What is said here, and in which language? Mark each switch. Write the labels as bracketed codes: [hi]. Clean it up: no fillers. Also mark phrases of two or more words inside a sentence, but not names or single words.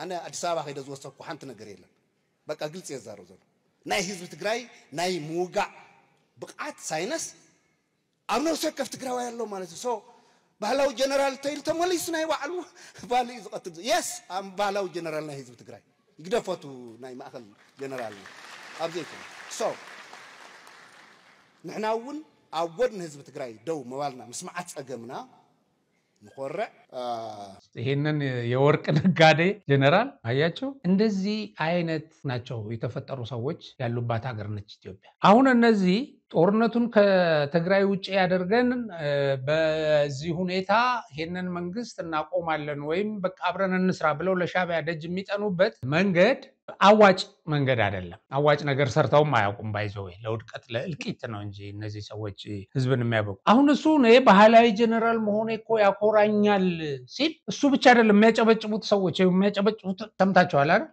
[ti] ኣነ ኣዲስ ኣበባ ከይደ ዝወሰድኩ ሓንቲ ነገር የለን። በቃ ግልፂ የዛረብ ዘሎ ናይ ህዝቢ ትግራይ ናይ ምውጋዕ ብቃት ሳይንስ ኣብ ነፍሲ ወከፍ ትግራዋይ ኣሎ ማለት እዩ። ሶ ባህላዊ ጀነራል ተይሉ ተመሊሱ ናይ ባዕሉ ባል እዩ ዝቐትል። የስ ባህላዊ ጀነራል ናይ ህዝቢ ትግራይ ይግደፈቱ ናይ ማእኸል ጀነራል ኣብዚ ይኮነ። ሶ ንሕና እውን ኣብ ጎድኒ ህዝቢ ትግራይ ደው መባልና ምስማዓት ፀገምና ንኮርዕ [am] ይሄንን የወርቅ ነጋዴ ጀነራል አያቸው። እንደዚህ አይነት ናቸው የተፈጠሩ ሰዎች ያሉባት ሀገር ነች ኢትዮጵያ። አሁን እነዚህ ጦርነቱን ከትግራይ ውጪ ያደርገን በዚህ ሁኔታ ይሄንን መንግስት እናቆማለን ወይም በቃ አብረን እንስራ ብለው ለሻዕቢያ ደጅ የሚጠኑበት መንገድ አዋጭ መንገድ አይደለም። አዋጭ ነገር ሰርተውም አያውቁም። ባይዘው ለውድቀት ለእልቂት ነው እንጂ እነዚህ ሰዎች ህዝብን የሚያበቁ። አሁን እሱ ነው ባህላዊ ጀነራል መሆኔ እኮ ያኮራኛል ሲል እሱ ብቻ አይደለም የሚያጨበጭቡት ሰዎች የሚያጨበጭቡት ሰምታችኋል አይደል?